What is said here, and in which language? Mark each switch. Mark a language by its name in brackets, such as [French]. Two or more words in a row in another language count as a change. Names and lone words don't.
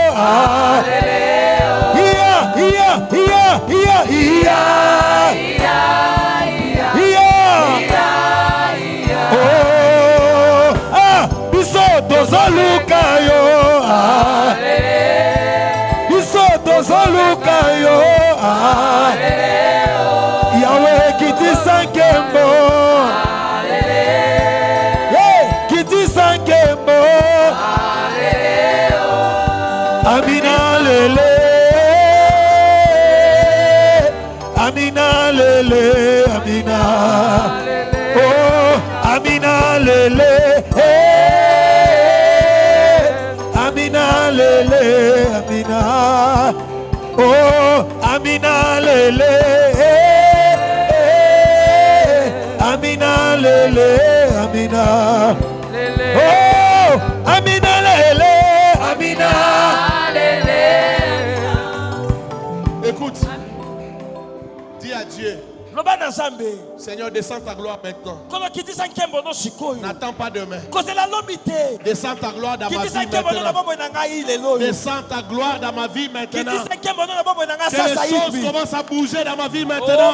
[Lingala] oh, biso tozoluka yo, biso tozoluka yo, yawe kitisa nkembo, kitisa nkembo, amina lele, amina lele, amina, oh, amina lele, amina lele, amina, oh, amina lele, amina lele, amina, oh, amina lele, amina, [French] Seigneur, descends ta gloire maintenant. N'attends pas demain. Descends ta gloire dans ma vie maintenant. Descends ta gloire dans ma vie maintenant. Que les choses commencent à bouger dans ma vie maintenant.